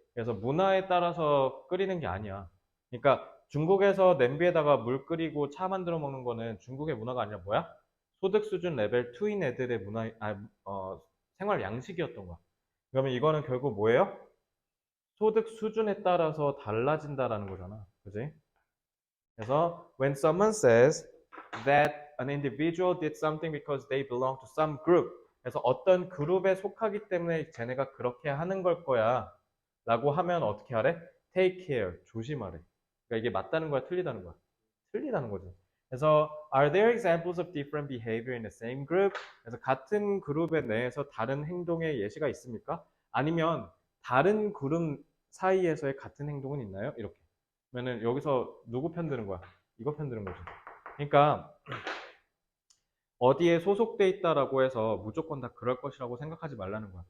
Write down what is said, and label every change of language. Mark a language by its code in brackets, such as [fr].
[ko] 그래서 문화에 따라서 끓이는 게 아니야. 그러니까 중국에서 냄비에다가 물 끓이고 차 만들어 먹는 거는 중국의 문화가 아니라 뭐야? 소득 수준 레벨 2인 애들의 생활 양식이었던 거야. 그러면 이거는 결국 뭐예요? 소득 수준에 따라서 달라진다라는 거잖아. 그지? [en] 그래서 when someone says that an individual did something because they belong to some group. [ko] 그래서 어떤 그룹에 속하기 때문에 쟤네가 그렇게 하는 걸 거야. 라고 하면 어떻게 하래? [en] Take care. [ko] 조심하래. 그러니까 이게 맞다는 거야, 틀리다는 거야? 틀리다는 거지. [en] 그래서 are there examples of different behavior in the same group? [ko] 그래서 같은 그룹의 내에서 다른 행동의 예시가 있습니까? 아니면 다른 그룹 사이에서의 같은 행동은 있나요? 이렇게. 그러면은 여기서 누구 편드는 거야? 이거 편드는 거지. 그러니까 어디에 소속돼 있다라고 해서 무조건 다 그럴 것이라고 생각하지 말라는 거야.